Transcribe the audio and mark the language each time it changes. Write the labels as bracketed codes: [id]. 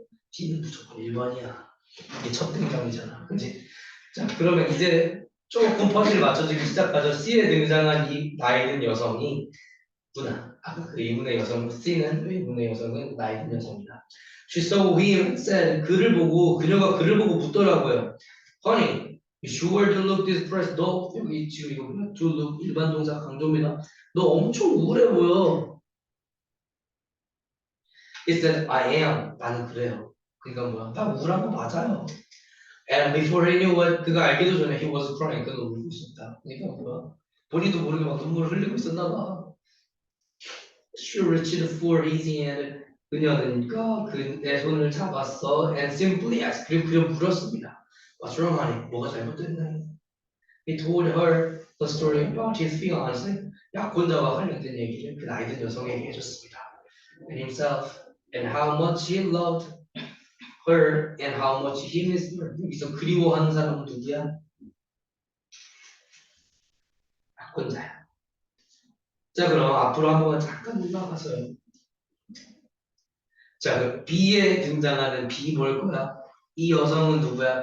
[ko] D는 무조건 1번이야. 이게 첫 등장이잖아. 그지? 자, 그러면 이제 조금 퍼즐이 맞춰지기 시작하죠. C에 등장한 이 나이 든 여성이 누나. 아까 그 의문의 여성, C는 의문의 여성은 나이 든 여성이다. [en] She saw him said, [ko] 그녀가 그를 보고 묻더라고요. [en] Honey, you sure to look distressed? [ko] 너, 여기 지금 이거 뭐야? [en] To look [ko] 일반 동사 강조입니다. 너 엄청 우울해 보여. [en] He said, I am. [ko] 나는 그래요. 그러니까 뭐야? 나 우울한 거 맞아요. [en] And before he knew what, [ko] 그가 알기도 전에 [en] he was crying. [ko] 그는 울고 있었다. 그러니까 뭐야? 본인도 모르게 막 눈물을 흘리고 있었나 봐. [en] She reached for his hand. [ko] 그녀는 그의 손을 잡았어. [en] And simply asked. [ko] 그리고 그녀 물었습니다. [en] What's wrong, honey? [ko] 뭐가 잘못됐나요? [en] He told her the story about his fiancé. [ko] 약혼자와 관련된 얘기를 그 나이 든 여성에게 해줬습니다. [en] And himself and how much he loved her and how much he missed her. [ko] 여기서 그리워하는 사람은 누구야? 약혼자야. 자, 그럼 앞으로 한번 잠깐 올라가서요. 자, 그 B에 등장하는 B 뭘 거야? 이 여성은 누구야?